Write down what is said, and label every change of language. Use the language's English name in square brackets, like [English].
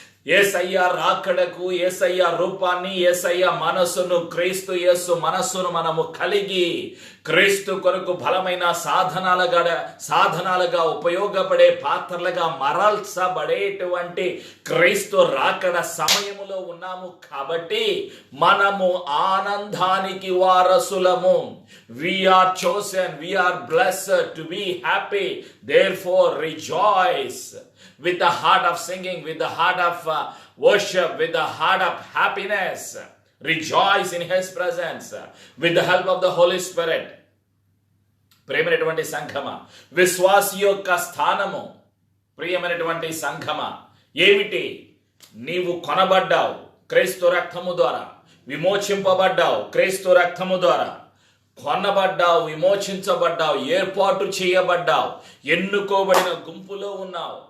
[Telugu] యేసయ్య రాకడకు, యేసయ్య రూపాన్ని, యేసయ్య మనస్సును, క్రీస్తు యేసు మనస్సును మనము కలిగి క్రీస్తు కొరకు బలమైన సాధనాలుగా ఉపయోగపడే పాత్రలుగా మరల్చబడేటువంటి క్రీస్తు రాకడ సమయములో ఉన్నాము. కాబట్టి మనము ఆనందానికి వారసులము. [English] We are chosen, we are blessed to be happy. Therefore rejoice with the heart of singing, with the heart of worship, with the heart of happiness. Rejoice in His presence with the help of the Holy Spirit. [Telugu] ప్రియమైనటువంటి సంఘమా, విశ్వాసి యొక్క స్థానము, ప్రియమైనటువంటి సంఘమా, ఏమిటి? నీవు కొనబడ్డావు క్రీస్తు రక్తము ద్వారా, విమోచింపబడ్డావు క్రీస్తు రక్తము ద్వారా, కొనబడ్డావు, విమోచించబడ్డావు, ఏర్పాటు చేయబడ్డావు, ఎన్నుకోబడిన గుంపులో ఉన్నావు.